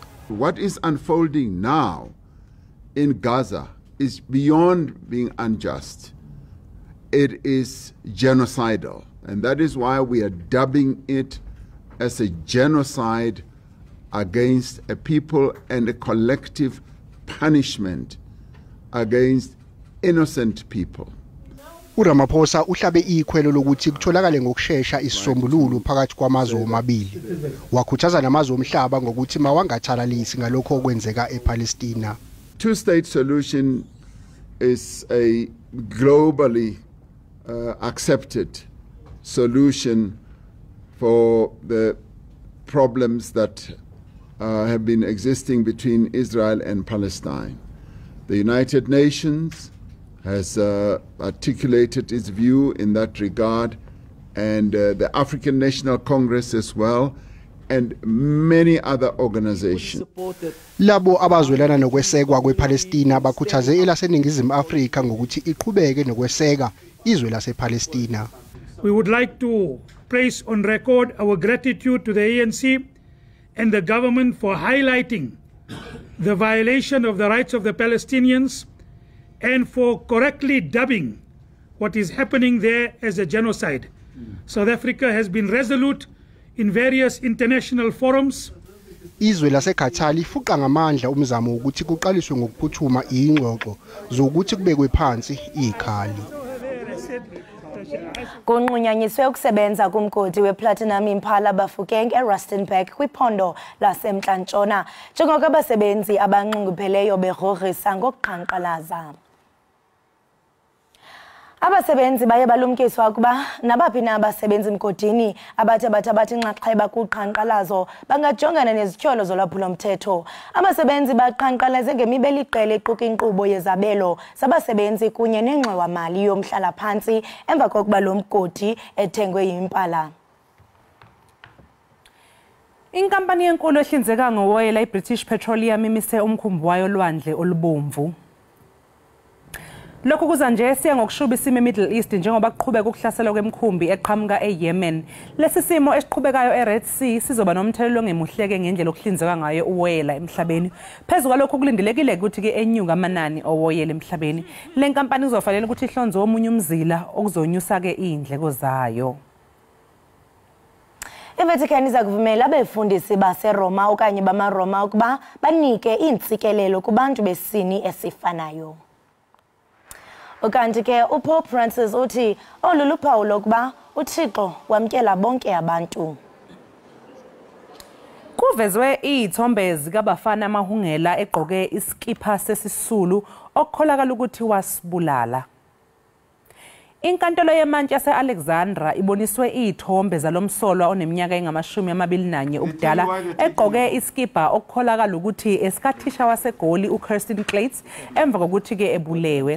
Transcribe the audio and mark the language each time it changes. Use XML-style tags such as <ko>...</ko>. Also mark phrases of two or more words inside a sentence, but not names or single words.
<en>What is unfolding now in Gaza is beyond being unjust. It is genocidal, and that is why we are dubbing it as a genocide against a people and a collective punishment against innocent people.</en> <zu>uRamaphosa uhlabe ikhwelo lokuthi kutholakale ngokusheshsha isisombululo phakathi kwamazwe omabili. Wakhuthaza namazwe omhlaba ngokuthi mawangathalalisi ngalokho okwenzeka ePalestina.</zu> <en>Two-state solution is a globally accepted solution for the problems that have been existing between Israel and Palestine. The United Nations has articulated its view in that regard, and the African National Congress as well, and many other organizations.</en> <zu>Labo abazwelana nokwesekwa kwePalestina bakhuthaze elaseningizimu Afrika ngokuthi iqhubeke nokweseka izwe lasePalestina.</zu> <en>We would like to place on record our gratitude to the ANC and the government for highlighting the violation of the rights of the Palestinians and for correctly dubbing what is happening there as a genocide. South Africa has been resolute in various international forums.</en> <zu>Izwe laseKhathali lifuqa ngamandla umzamo ukuthi kuqaliswe ngokuphuthuma ingxoxo zokuthi kubekwe phansi ikhali.</zu> <xh>Kunqunyanyiswe ukusebenza kumgodi weplatinum Impala Bafokeng eRustenburg kwiphondo laseMntla-Ntshona njengoko abasebenzi abanxungupheleyo berogrisa ngokuqhankqalaza. Abasebenzi baye balumkiswa ukuba nabaphi na abasebenzi mgodini abathi nxaxheba kuqhankqalazo bangajongana nezityholo zolwaphulo-mthetho. Abasebenzi baqhankqalaze ngemibeliqele equka inkqubo yezabelo zabasebenzi kunye nengxowa-mali yomhlala-phantsi emva kokuba lo mgodi ethengwe yimpala.</xh> <zu>Inkampani yenkulu ehlinzeka ngowoyela iBritish Petroleum imise umkhumbi wayo olwandle olubomvu. Lokhu kuza nje siya ngokushuba isimo eMiddle East njengoba kuqhubeka ukuhlaselwa kwemkhumbi eqhamuka eYemen. Lesi simo esiqhubekayo eRed Sea sizoba nomthelelo ongemuhleke ngendlela okuhlinzeka ngayo uwoyela emhlabeni. Phezu kwalokho kulindelekile ukuthi ke enyuka amanani owoyela emhlabeni. Le nkampani izofanele ukuthi ihlonze omunye umzila okuzonyusa ke izindleko zayo.</zu> <xh>iVatican iza kuvumela abefundisi baseRoma okanye bamaRoma ukuba banike iintsikelelo kubantu besini esifanayo. Ukanti ke uPope Francis uthi olu luphawu lokuba uThixo wamkela bonke abantu.</xh> <zu>Kuvezwe izithombe zikabafana amahungela egqoke iskipa sesisulu okukholakala ukuthi wasibulala. Inkantolo yemantshi yase-Alexandra iboniswe izithombe zalomsolwa oneminyaka engama-21 ubudala egqoke iskipa okukholakala ukuthi esikathisha waseGoli uKirsten Clates emva kokuthi ke ebulewe.</zu>